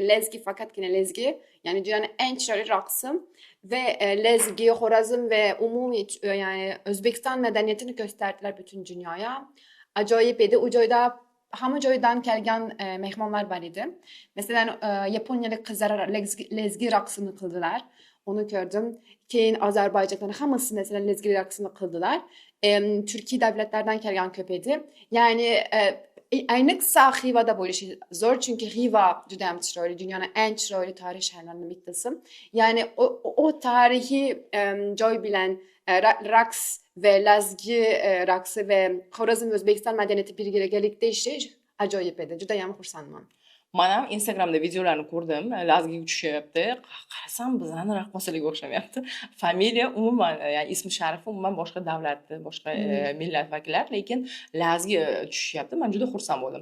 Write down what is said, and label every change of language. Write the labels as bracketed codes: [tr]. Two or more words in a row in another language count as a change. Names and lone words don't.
[uz] Lezgi faqatgina Lezgi, yani dunyoning eng chiroyli raqsi ve Lezgi, Xorazm ve umumiy yani O'zbekiston madaniyatini ko'rsatdilar butun dunyoga. Ajoyib edi. U joyda hamma joydan kelgan mehmonlar bor edi. Masalan, Yaponiyalik qizlar Lezgi raqsini qildilar. [tr] Onu gördüm. [uz] Keyin Azerbaycan'dan hammasi mesela Lezgi raqsini qildilar. [tr] Türkiye devletlerden [uz] kelgan ko'p edi. Yani ayniqsa Xivada bo'lishi zo'r, chunki Xiva juda ham chiroyli, dunyoning eng chiroyli tarixiy shaharlaridan bittasi. Yani o tarixiy joy bilan raqs ve Lazgi raqsi ve Xorazm O'zbekiston madaniyati birgalikda ishlash ajoyib edi. Juda ham xursandman. Men ham Instagramda videolarni ko'rdim. Lazgiga tushyapti. Qarasam bizlarning raqqosalarga o'xshamayapti. Familiya umuman, ya'ni ismi sharifi umuman boshqa davlatni, boshqa millat vakillari, lekin Lazgi tushyapti. Men juda xursand bo'ldim.